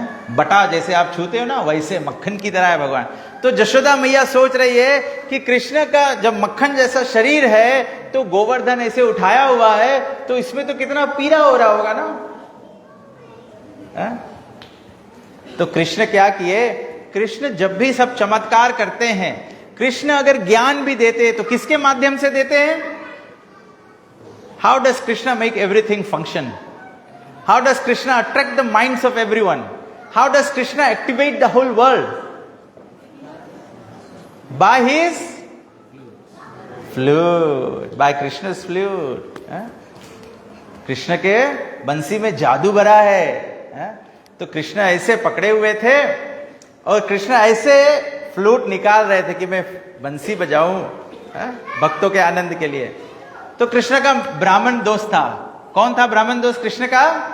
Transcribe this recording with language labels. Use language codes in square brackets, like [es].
[hi] बटा जैसे आप छूते हो ना वैसे मक्खन की तरह है भगवान। तो जशोदा मैया सोच रही है कि कृष्ण का जब मक्खन जैसा शरीर है तो गोवर्धन ऐसे उठाया हुआ है तो इसमें तो कितना पीड़ा हो रहा होगा ना। तो कृष्ण क्या किए? कृष्ण जब भी सब चमत्कार करते हैं, कृष्ण अगर ज्ञान भी देते हैं तो किसके माध्यम से देते हैं? [en] How does Krishna make everything function? How does Krishna attract the minds of everyone? How does Krishna activate the whole world? By his flute, by Krishna's flute. [hi] Krishna के बंसी में जादू भरा है? तो कृष्ण ऐसे पकड़े हुए थे और कृष्ण ऐसे फ्लूट निकाल रहे थे कि मैं बंसी बजाऊं भक्तों के आनंद के लिए। तो कृष्ण का ब्राह्मण दोस्त था। कौन था ब्राह्मण दोस्त कृष्ण का?